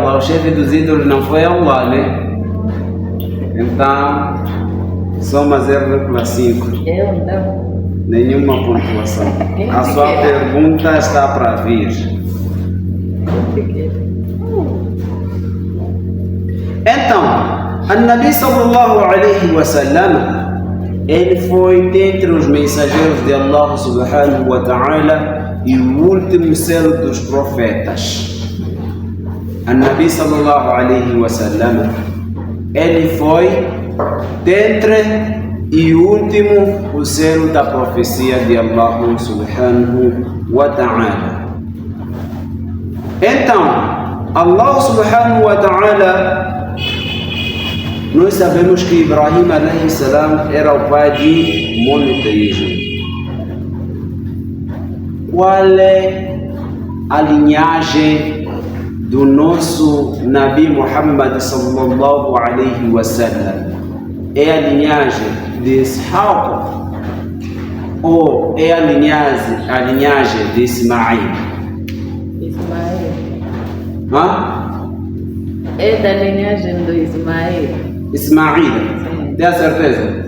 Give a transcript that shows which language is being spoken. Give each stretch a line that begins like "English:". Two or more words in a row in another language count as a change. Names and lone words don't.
Portuguese: O chefe dos ídolos não foi Allah, né? Então, soma 0,5. Então. Nenhuma pontuação. A sua pergunta está para vir. Então,
Arabic: النبي صلى الله عليه وسلم,
Portuguese: ele foi dentre os mensageiros de
Arabic: الله سبحانه وتعالى
Portuguese: e o último selo dos profetas.
Arabic: النبي صلى الله عليه وسلم,
Portuguese: ele foi dentre e último o selo da profecia de
Arabic: الله سبحانه وتعالى. Então, الله سبحانه وتعالى,
Portuguese: nós sabemos que Ibrahim
Arabic: عليه السلام
Portuguese: era o pai de monoteísmo. Qual é a linhagem do nosso Nabi Muhammad
Arabic: صلى الله عليه وسلم?
Portuguese: É a linhagem de Ishaq ou é a linhagem de Ismail? Ismael. É da linhagem do Ismael. Ismail. Tem a certeza?